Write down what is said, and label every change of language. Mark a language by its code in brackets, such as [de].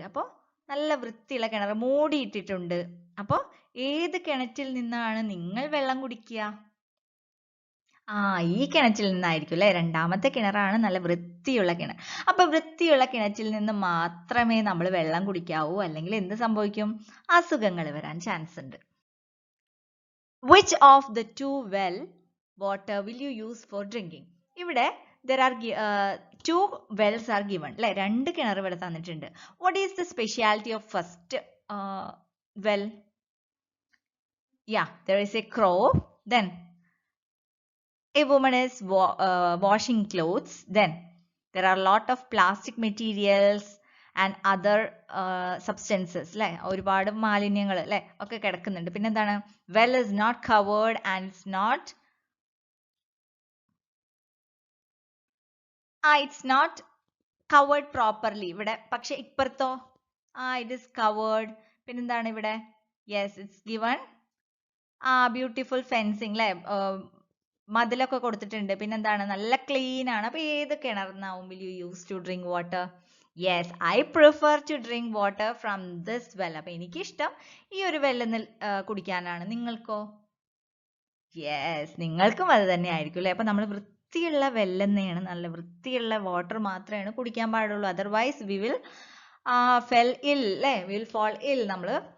[ml] അപ്പോൾ നല്ല വൃത്തിയുള്ള കിണർ, മൂടിയിട്ടിട്ടുണ്ട്. അപ്പോൾ ഏത് കിണറ്റിൽ നിന്നാണ് നിങ്ങൾ വെള്ളം കുടിക്കുക? ഈ കിണറ്റിൽ നിന്നായിരിക്കും അല്ലേ. 2ാമത്തെ കിണറാണ് നല്ല വൃത്തിയുള്ള കിണർ. അപ്പൊ വൃത്തിയുള്ള കിണറ്റിൽ നിന്ന് മാത്രമേ നമ്മൾ വെള്ളം കുടിക്കാവൂ, അല്ലെങ്കിൽ എന്ത് സംഭവിക്കും? അസുഖങ്ങൾ വരാൻ ചാൻസ് ഉണ്ട്. [en] Which of the 2 well water will you use for drinking? [ml] ഇവിടെ [en] there are 2 wells are given [ml] അല്ലേ. 2 കിണർ ഇവിടെ തന്നിട്ടുണ്ട്. [en] What is the speciality of first well? There is a crow, then a woman is washing clothes, then there are a lot of plastic materials and other substances [ml] അല്ലേ. ഒരുപാട് മാലിന്യങ്ങൾ അല്ലേ ഒക്കെ കിടക്കുന്നുണ്ട്. പിന്നെന്താണ്, [en] well is not covered and it's not covered properly. [ml] ഇവിടെ പക്ഷെ ഇപ്പുറത്തോ [en] it is covered. [ml] പിന്നെന്താണ് ഇവിടെ? [en] Yes, it's given beautiful fencing [ml] അല്ലേ, മതിലൊക്കെ കൊടുത്തിട്ടുണ്ട്. പിന്നെന്താണ്, നല്ല ക്ലീൻ ആണ്. അപ്പൊ ഏത് കിണറിനാവും [en] will you use to drink water? Yes, I prefer to drink water from this well. [ml] അപ്പൊ എനിക്കിഷ്ടം ഈ ഒരു വെള്ളം കുടിക്കാനാണ്. നിങ്ങൾക്കോ? Yes, നിങ്ങൾക്കും അത് തന്നെ ആയിരിക്കും അല്ലേ. അപ്പൊ നമ്മൾ വൃത്തിയുള്ള വെള്ളം തന്നെയാണ്, നല്ല വൃത്തിയുള്ള വാട്ടർ മാത്രമേ കുടിക്കാൻ പാടുള്ളൂ. Otherwise [en] we will fall ill [ml] അല്ലേ. we will fall ill. നമ്മൾ